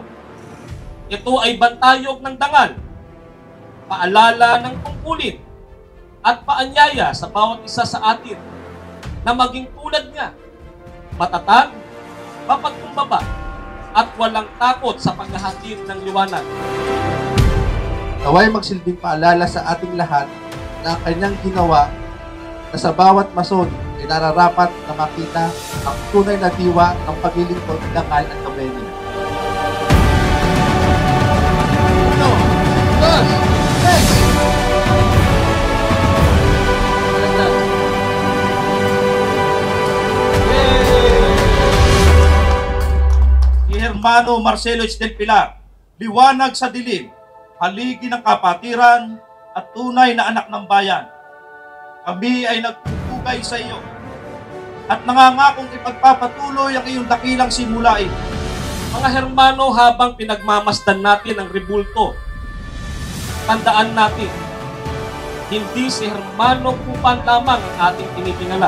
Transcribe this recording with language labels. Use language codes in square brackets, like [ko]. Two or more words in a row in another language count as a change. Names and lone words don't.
[tl] Ito ay bantayog ng dangal, paalala ng tungkulin at paanyaya sa bawat isa sa atin na maging tulad niya, matatag, mapagkumbaba, at walang takot sa paghahatid ng liwanag. Naway magsilbing paalala sa ating lahat na ang kanyang ginawa na sa bawat mason ay nararapat na makita ang tunay na diwa ng paglilingkod, dangal at kabeni. [es] Uno, dos, tres! [tl] Si Hermano Marcelo H. Del Pilar, liwanag sa dilim, haligi ng kapatiran at tunay na anak ng bayan. Kami ay nagtutugay sa iyo at nangangakong ipagpapatuloy ang iyong dakilang simulain. Mga hermano, habang pinagmamasdan natin ang rebulto, tandaan natin, hindi si Hermano Kupan lamang ang ating tinitingala.